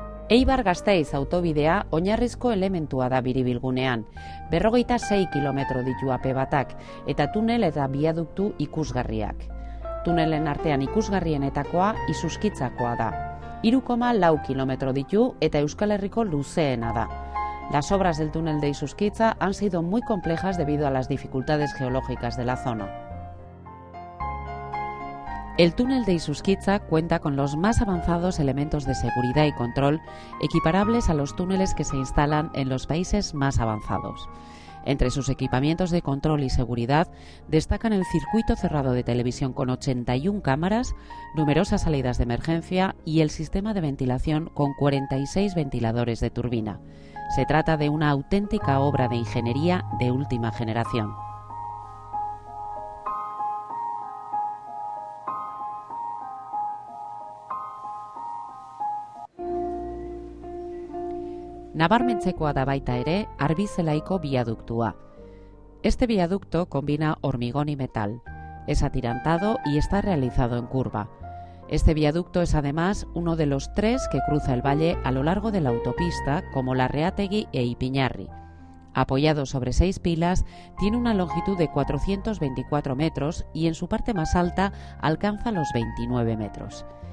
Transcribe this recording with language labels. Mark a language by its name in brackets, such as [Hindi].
[Basque] Eibar-Gasteiz autobidea oinarrizko elementua da biribilgunean. 46 kilometro ditu AP1ak eta tunel eta biaduktu ikusgarriak. Tunelen artean ikusgarrienetakoa Isuskitzakoa da. 3,4 kilometro ditu eta Euskal Herriko luzeena da. [Spanish] Las obras del túnel de Isuskitza han sido muy complejas debido a las dificultades geológicas de la zona. El túnel de Isuskitza cuenta con los más avanzados elementos de seguridad y control equiparables a los túneles que se instalan en los países más avanzados. Entre sus equipamientos de control y seguridad destacan el circuito cerrado de televisión con 81 cámaras, numerosas salidas de emergencia y el sistema de ventilación con 46 ventiladores de turbina. Se trata de una auténtica obra de ingeniería de última generación. [Basque] Nabarmentzekoa da baita ere Arbizelaiko viaductua. [Spanish] Este viaducto combina hormigón y metal. Es atirantado y está realizado en curva. Este viaducto es además uno de los 3 que cruza el valle a lo largo de la autopista, como Larreategui e Ipiñarri. Apoyado sobre 6 pilas, tiene una longitud de 424 metros y en su parte más alta alcanza los 29 metros.